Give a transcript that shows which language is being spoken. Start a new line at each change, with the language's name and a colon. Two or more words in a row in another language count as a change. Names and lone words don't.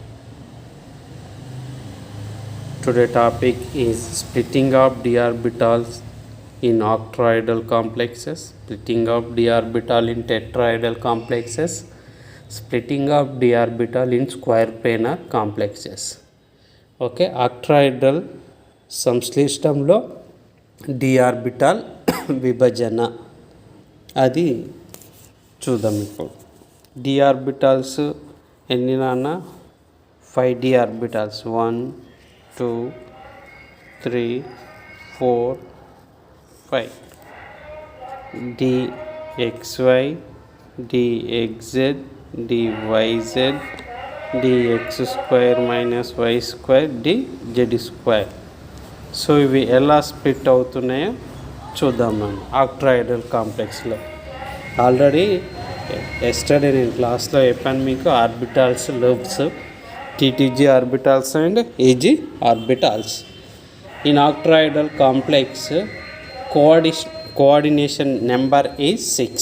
English: Today topic is splitting of d orbitals in octahedral complexes, splitting of d orbital in tetrahedral complexes, splitting of d orbital in square planar complexes.
Telugu: ఓకే, octahedral సంశ్లిష్టంలో
English: d orbital
Telugu: విభజన అది చూద్దాం. ఇప్పుడు
English: d orbitals
Telugu: ఎన్ని నాన్న?
English: 5d orbitals 1 2 3 4 5 dxy dxz dyz dx square minus y square dz square.
Telugu: సో ఇవి ఎలా స్ప్లిట్ అవుతున్నాయో చూద్దాం మనం
English: octahedral complex లో. already yesterday
Telugu: నేను క్లాస్లో చెప్పాను మీకు
English: orbitals lobes, t2g orbitals and eg orbitals. in octahedral complex coordination number is 6.